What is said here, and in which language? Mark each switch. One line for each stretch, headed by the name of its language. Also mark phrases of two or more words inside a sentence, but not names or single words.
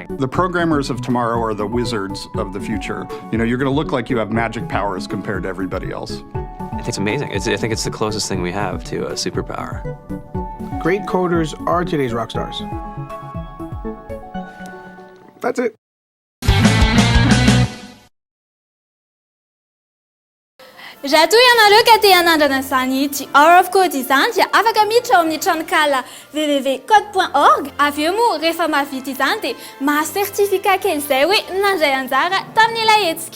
English: The programmers of tomorrow are the wizards of the future. You're going to look like you have magic powers compared to everybody else. I think it's amazing. I think it's the closest thing we have to a superpower. Great coders are today's rock stars. That's it.
Malagasy: Raha toa ianareo ka te hanandrana izany ity Hour of Code izany dia afaka miditra ao amin'ny tranokala www.code.org. Avy eo moa rehefa mahavita izany dia maha-sertifika kely izay hoe nandray anjara tamin'ilay hetsika.